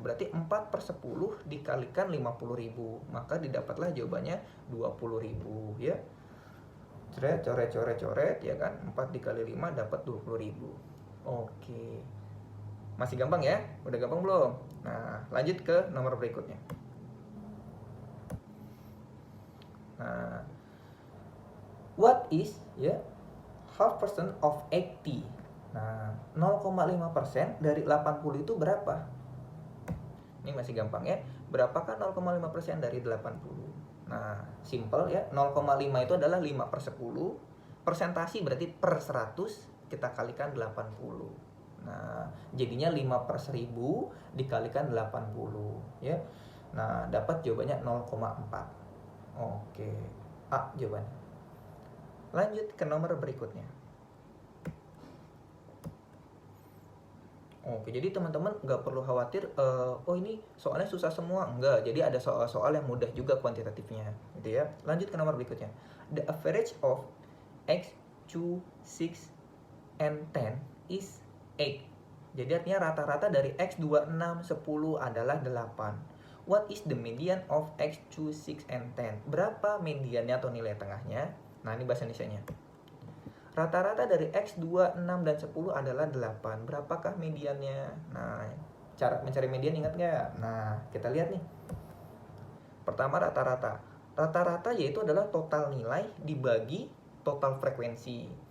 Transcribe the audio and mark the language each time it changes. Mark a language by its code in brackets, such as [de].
[id] Berarti 4/10 dikalikan 50.000. Maka didapatlah jawabannya 20.000 ya. Coret ya kan, 4 dikali 5 dapat 20.000. Oke, masih gampang ya? Udah gampang belum? Nah, lanjut ke nomor berikutnya. [en] Nah, what is ya half percent of 80? [id] Nah, 0,5% dari 80 itu berapa? Ini masih gampang ya. Berapakah 0,5% dari 80? Nah, simple ya. 0,5 itu adalah 5/10. Persentasi berarti per 100 kita kalikan 80. Nah, jadinya 5/1000 dikalikan 80 ya. Nah, dapat jawabannya 0,4. Oke. A jawabannya. Lanjut ke nomor berikutnya. Oke, jadi teman-teman nggak perlu khawatir, oh ini soalnya susah semua. Enggak, jadi ada soal-soal yang mudah juga kuantitatifnya, gitu ya. Lanjut ke nomor berikutnya. [en] The average of X, 2, 6, and 10 is 8. [id] Jadi artinya rata-rata dari X, 2, 6, 10 adalah 8. [en] What is the median of X, 2, 6, and 10? [id] Berapa mediannya atau nilai tengahnya? Nah, ini bahasa Indonesianya. Rata-rata dari X, 2, 6, dan 10 adalah 8. Berapakah mediannya? Nah, cara mencari median ingat nggak? Nah, kita lihat nih. Pertama rata-rata. Rata-rata yaitu adalah total nilai dibagi total frekuensi.